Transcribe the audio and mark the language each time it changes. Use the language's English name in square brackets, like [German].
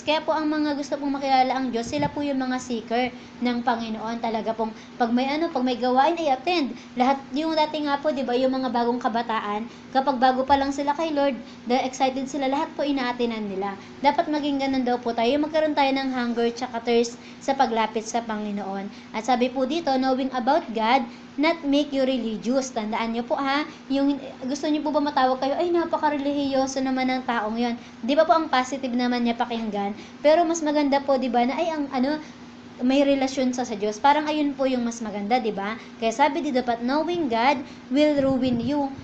[Filipino] Kaya po ang mga gusto pong makilala ang Diyos, sila po yung mga seeker ng Panginoon. Talaga pong pag may gawain ay attend. Lahat yung dati nga po, 'di ba, yung mga bagong kabataan, kapag bago pa lang sila kay Lord, excited sila, lahat po ina-attendan nila. Dapat maging ganun daw po tayo, magkaroon tayo ng hunger at saka thirst sa paglapit sa Panginoon. [English] At sabi po dito, knowing about God, not make you religious. [Filipino] Tandaan niyo po ha, yung gusto niyo po ba matawag kayo, ay napaka-relihiyoso naman ng taong yon. Di ba po ang positive naman niya pakinggan? Pero mas maganda po, di ba, na ay may relasyon sa Diyos. Parang ayun po yung mas maganda, di ba? [English] Kaya sabi dito, but knowing God will ruin you.